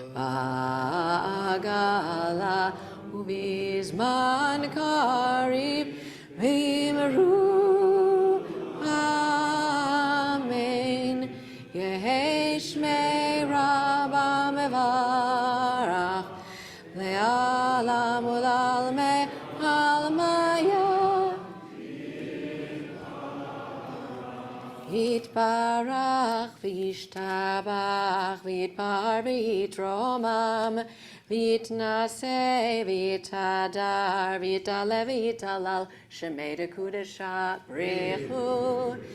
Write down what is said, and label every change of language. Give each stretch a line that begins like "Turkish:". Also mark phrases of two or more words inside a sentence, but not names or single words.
Aramaic: בעגלא ובזמן קריב ואמרו אמן יהא שמה רבא מברך לעלם ולעלמי עלמיא ויתברך וישתבח ויתפאר ויתרומם ויתנשא ויתהדר ויתעלה ויתהלל שמי דקודשה בריחו